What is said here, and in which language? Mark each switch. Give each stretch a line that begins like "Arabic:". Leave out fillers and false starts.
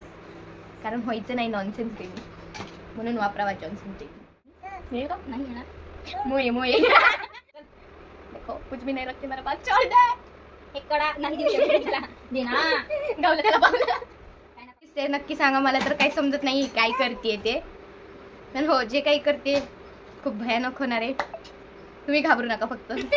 Marathi: कारण व्हायचं नाही नॉनसेन्स बेबी, म्हणून वापरावा जॉन्सन बेबी। मिळेल का? नाही मिळणार।
Hindi: मोये मोये देखो कुछ भी नहीं रखते मेरे पास, छोड़ दे।
Marathi: एक कडा नाही देऊ शकत तुला, दे ना। गावलं त्याला पावलं। ते नक्की सांगा, मला तर काही समजत नाही काय करते ते, पण हो जे काही करते खूप भयानक होणार आहे, तुम्ही घाबरू नका फक्त।